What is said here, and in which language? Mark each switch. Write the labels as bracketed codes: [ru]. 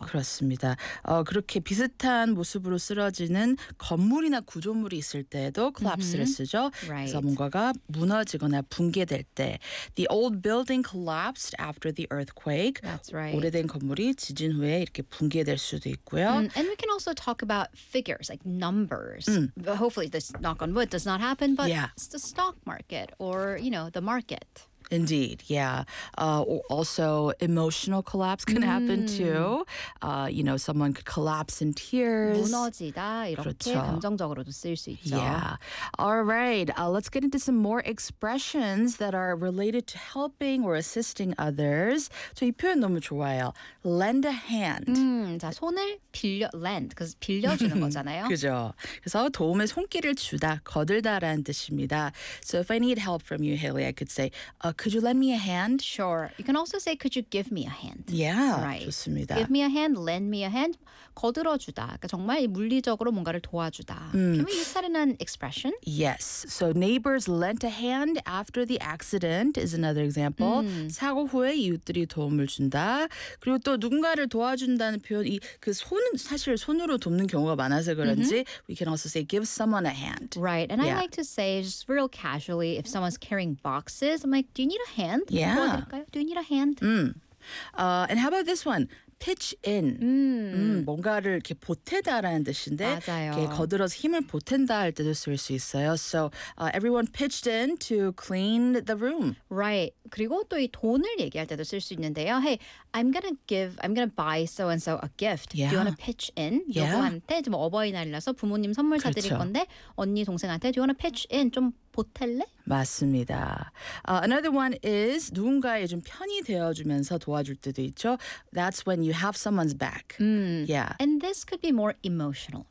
[ko] 그렇습니다. 그렇게 비슷한 모습으로 쓰러지는 건물이나 구조물이 있을 때도 collapse를 mm-hmm. 쓰죠. [en] Right. [ko] 그래서 뭔가가 무너지거나 붕괴될 때. [en] The old building collapsed after the earthquake. That's right. [ko] 오래된 건물이 지진 후에 이렇게 붕괴될 수도 있고요. [en] And we can also talk about figures, like numbers. Hopefully this, knock on wood, does not happen, but yeah. it's the stock market or, you know, the market. Indeed, yeah. Also, emotional collapse can happen too. You know, someone could collapse in tears. [ko] 무너지다, 이렇게 그렇죠. 감정적으로도 쓸 수 있죠. [en] Yeah. All right, let's get into some more expressions that are related to helping or assisting others. [ko] 저 이 표현 너무 좋아요. Lend a hand. 자, 손을 빌려, lend, 그래서 빌려주는 거잖아요. 그죠. 그래서 도움의 손길을 주다, 거들다라는 뜻입니다. [en] So if I need help from you, Haley, I could say, could you lend me a hand? Sure. You can also say, could you give me a hand? Yeah, right. [ko] 좋습니다. [en] Give me a hand, lend me a hand. [ko] 거들어주다. 그러니까 정말 물리적으로 뭔가를 도와주다. [en] Can we use that in an expression? Yes. So neighbors lent a hand after the accident is another example. [ko] 사고 후에 이웃들이 도움을 준다. 그리고 또 누군가를 도와준다는 표현, 이 그 손, 사실 손으로 돕는 경우가 많아서 그런지 mm-hmm. [en] we can also say, give someone a hand. Right. And yeah. I like to say, just real casually, if someone's carrying boxes, I'm like, do you need a hand? Yeah. Do you need a hand? And how about this one? Pitch in. [ko] 뭔가를 이렇게 보태다라는 뜻인데 맞아요. 이렇게 거들어서 힘을 보탠다 할 때도 쓸 수 있어요. [en] So everyone pitched in to clean the room. Right. [ko] 그리고 또 이 돈을 얘기할 때도 쓸 수 있는데요. [en] Hey, I'm gonna buy so-and-so a gift. Yeah. Do you wanna pitch in? Yeah. [ko] 누구한테? 지금 어버이날이라서 부모님 선물 그렇죠. 사드릴 건데 언니, 동생한테 [en] Do you wanna pitch in? [ko] 좀 보탤래? 맞습니다. [en] Another one is [ko] 누군가에 좀 편이 되어주면서 도와줄 때도 있죠. [en] That's when you have someone's back. Yeah. And this could be more emotional.